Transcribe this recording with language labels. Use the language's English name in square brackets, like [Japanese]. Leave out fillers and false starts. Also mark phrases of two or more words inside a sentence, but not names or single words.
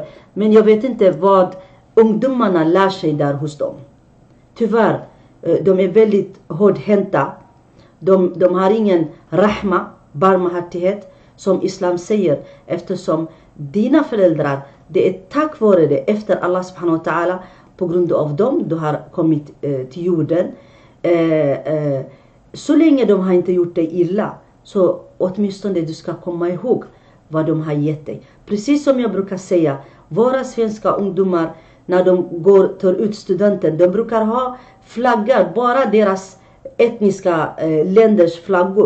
[Swedish] Men jag vet inte vad ungdomarna lär sig där hos dem. Tyvärr, de är väldigt hårdhänta. De har ingen rahma, barmhärtighet, som islam säger. Eftersom dina föräldrar, det är tack vare det, efter [Arabic] الله سبحانه وتعالى, [Swedish] på grund av dem du har kommit till jorden. Så länge de har inte gjort dig illa, så åtminstone du ska komma ihåg vad de har gett dig. Precis som jag brukar säga, våra svenska ungdomar, när de tar ut studenten, de brukar ha flaggar, bara deras etniska länders flaggor.